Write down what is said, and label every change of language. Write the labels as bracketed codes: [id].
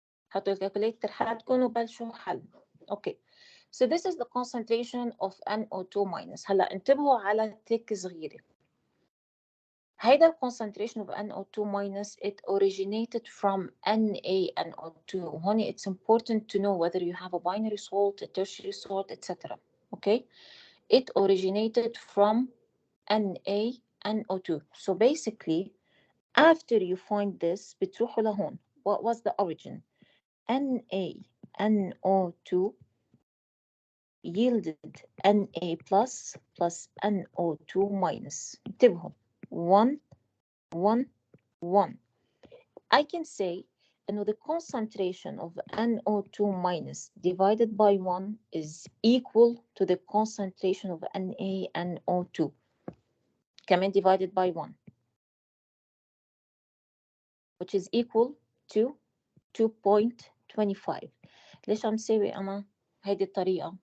[ar] حطوا الكالكوليتر حالكم وبلشوا حل. [en] Okay. So this is the concentration of NO2 minus. [ar] هلا انتبهوا على تك صغيرة. هيدا [en] concentration of NO2 minus, it originated from NaNO2. [ar] هون [en] it's important to know whether you have a binary salt, a tertiary salt, etc. Okay. It originated from NaNO2. So basically, after you find this, [ar] بتروحوا لهون. [en] What was the origin? NaNO2 yielded Na plus NO2 minus. [ar] انتبهوا. [en] 1, 1, 1. I can say the concentration of NO2 minus divided by 1 is equal to the concentration of NaNO2. [ar] كمان [en] divided by 1, which is equal to 2.25. [ar] ليش عم سوي أنا هيدي الطريقة?